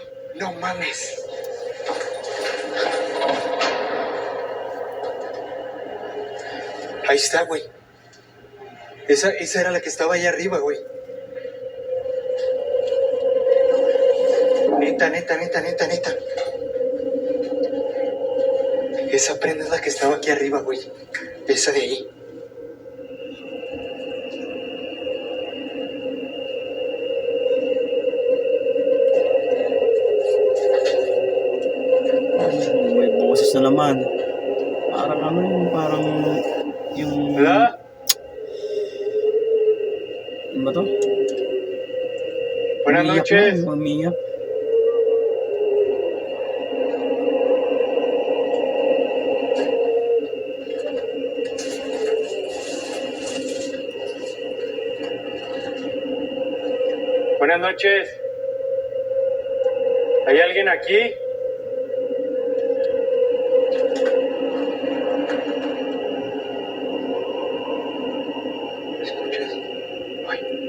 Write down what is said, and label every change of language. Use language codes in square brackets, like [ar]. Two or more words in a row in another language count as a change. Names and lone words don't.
[es] No mames. Ahí está, güey. Esa era la que estaba allá arriba, güey. Neta. Esa prenda es la que estaba aquí arriba, güey. Esa de ahí. [tl] May boses na naman. Parang ano yung parang yung... [es] ¿Verdad? [tl] Ano ba to? [es] Buenas [tl] Umiiyak [es] noches. [tl] na, umiiyak. [es] Buenas noches. ¿Hay alguien aquí? ¿Escuchas? Ay.